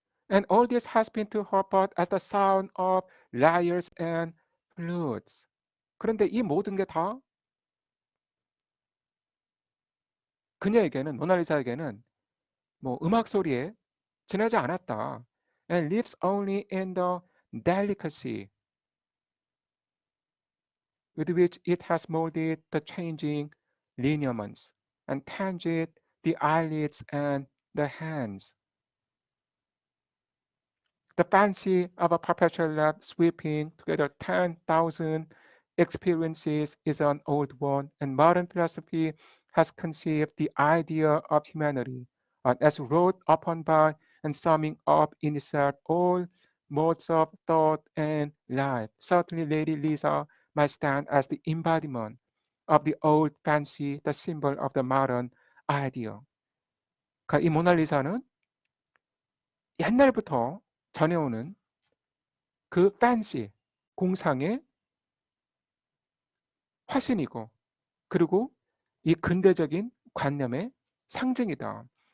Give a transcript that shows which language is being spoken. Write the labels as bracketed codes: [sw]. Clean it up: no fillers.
[en] And all this has been to her but as the sound of lyres and flutes. [ko] 그런데 이 모든 게 다 그녀에게는, 모나리자에게는 뭐 음악 소리에 지나지 않았다. [en] And lives only in the delicacy with which it has molded the changing lineaments and tanged the eyelids and the hands. The fancy of a perpetual love sweeping together 10,000 experiences is an old one, and modern philosophy has conceived the idea of humanity as wrought upon by and summing up in itself all modes of thought and life. Certainly, Lady Lisa might stand as the embodiment of the old fancy, the symbol of the modern ideal. [ko] 이 모나리자는 옛날부터 전해오는 그 fancy, 공상의 화신이고, 그리고 이 근대적인 관념의 상징이다.